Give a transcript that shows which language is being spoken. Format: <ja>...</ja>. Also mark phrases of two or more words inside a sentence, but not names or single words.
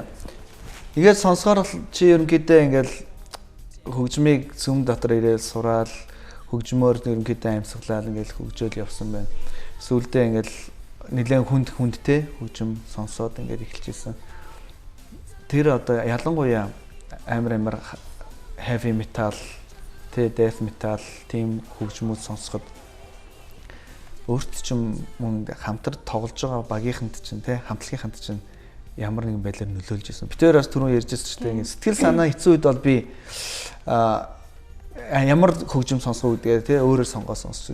<mn>Ингээд сонсохоор чи ерөнхийдөө ингээл хөгжмийг сүм дотор ирээл сураал хөгжмөөр ерөнхийдөө амьсгалаад ингээл хөгжөөл явсан байна. Сүүлдээ ингээл нэлээд хүндтэй хөгжим сонсоод ингээд эхэлчихсэн. Тэр одоо ялангуяа амар</mn> <en>heavy metal, death metal</en> <mn>тийм хөгжмүүд сонсоход өөрт ч юм мөн хамтар тоглож байгаа багийнханд чинь хамтлагийнханд чинь ямар нэгэн байдлаар нөлөөлж ирсэн. Битээрээс түрүү ярьжсэн ч тийм сэтгэл санаа хэцүү үед бол би ямар хөгжим сонсох үүдгээ өөрөөр сонгоод сонсч.</mn>